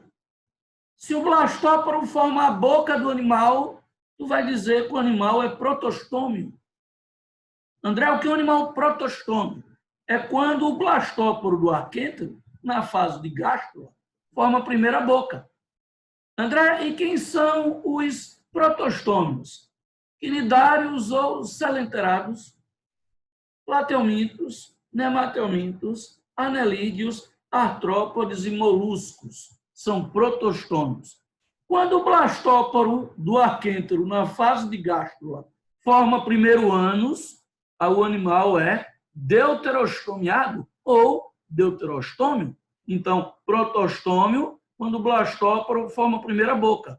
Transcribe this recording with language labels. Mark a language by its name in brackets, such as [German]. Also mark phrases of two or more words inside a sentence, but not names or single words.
[Portuguese] Se o blastóporo forma a boca do animal, tu vai dizer que o animal é protostômio. André, o que é um animal protostômio? É quando o blastóporo do arquêntero, na fase de gástrula, forma a primeira boca. André, e quem são os protostômios? Quinidários ou selenterados, platelmintos, nematelmintos, anelídeos, artrópodes e moluscos. São protostômios. Quando o blastóporo do arquêntero, na fase de gástrula, forma primeiro ânus, o animal é deuterostomiado ou deuterostômio. Então, protostômio, quando o blastóporo forma a primeira boca.